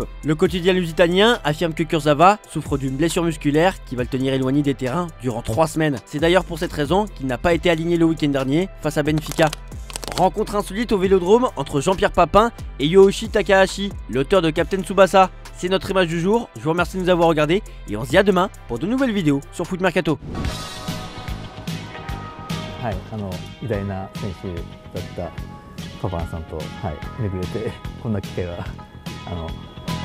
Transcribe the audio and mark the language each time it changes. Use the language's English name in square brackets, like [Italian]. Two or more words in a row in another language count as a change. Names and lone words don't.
[French] Le quotidien lusitanien affirme que Kurzawa souffre d'une blessure musculaire qui va le tenir éloigné des terrains durant 3 semaines. C'est d'ailleurs pour cette raison qu'il n'a pas été aligné le week-end dernier face à Benfica. Rencontre insolite au Vélodrome entre Jean-Pierre Papin et Yoshi Takahashi, l'auteur de Captain Tsubasa. C'est notre image du jour, je vous remercie de nous avoir regardés et on se dit à demain pour de nouvelles vidéos sur Foot Mercato. [Japanese] はい、偉大な選手だったパパンさんと、はい、巡れてこんな機会は